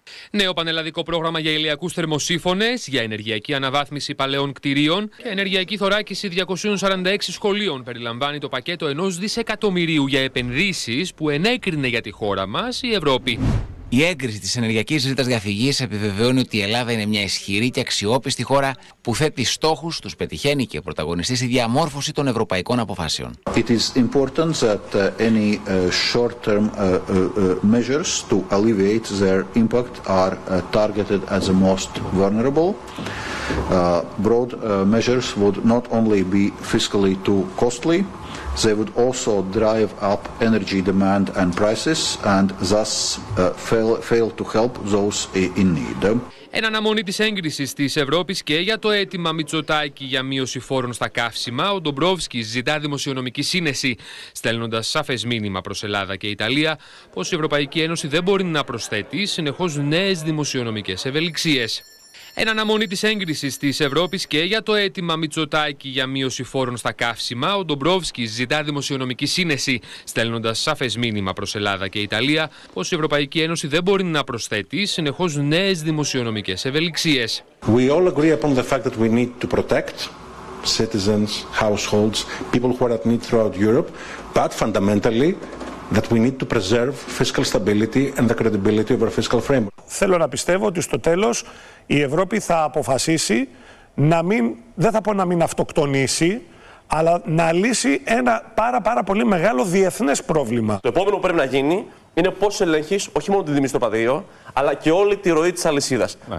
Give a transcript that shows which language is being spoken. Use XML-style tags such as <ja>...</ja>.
<el>Νέο πανελλαδικό πρόγραμμα για ηλιακούς θερμοσύφωνες, για ενεργειακή αναβάθμιση παλαιών κτηρίων και ενεργειακή θωράκιση 246 σχολείων περιλαμβάνει το πακέτο 1 δισεκατομμυρίου για επενδύσεις που ενέκρινε για τη χώρα μας η Ευρώπη. Η έγκριση της ενεργειακής ρήτας διαφυγής επιβεβαιώνει ότι η Ελλάδα είναι μια ισχυρή και αξιόπιστη χώρα που θέτει στόχους, τους πετυχαίνει και πρωταγωνιστεί στη διαμόρφωση των ευρωπαϊκών αποφάσεων.</el> <en>It is important that any short-term measures to alleviate their impact are targeted at the most vulnerable. Broad measures would not only be fiscally too costly. They would also drive up energy demand and prices and thus fail to help those in need.</en> <el>Εν αναμονή της έγκρισης της Ευρώπης και για το αίτημα Μητσοτάκη για μείωση φόρων στα καύσιμα, ο Ντομπρόφσκης ζητά δημοσιονομική σύνεση, στέλνοντας σαφές μήνυμα προς Ελλάδα και Ιταλία, πως η Ευρωπαϊκή Ένωση δεν μπορεί να προσθέτει συνεχώς νέες δημοσιονομικές ευελιξίες. Εν αναμονή της έγκρισης της Ευρώπης και για το αίτημα Μητσοτάκη για μείωση φόρων στα καύσιμα, ο Ντομπρόφσκης ζητά δημοσιονομική σύνεση, στέλνοντας σαφές μήνυμα προς Ελλάδα και Ιταλία, πως η Ευρωπαϊκή Ένωση δεν μπορεί να προσθέτει συνεχώς νέες δημοσιονομικές ευελιξίες.</el> <en>We all agree upon the fact that we need to protect citizens, households, people who are at need throughout Europe, but fundamentally that we need to preserve fiscal stability and the credibility of our fiscal framework.</en> <el>Θέλω να πιστεύω ότι στο τέλος η Ευρώπη θα αποφασίσει να μην, δεν θα πω να μην αυτοκτονήσει, αλλά να λύσει ένα πάρα πολύ μεγάλο διεθνές πρόβλημα. Το επόμενο που πρέπει να γίνει είναι πώς ελέγχεις όχι μόνο τη δίμηση στο πεδίο, αλλά και όλη τη ροή της αλυσίδας. Ναι.</el>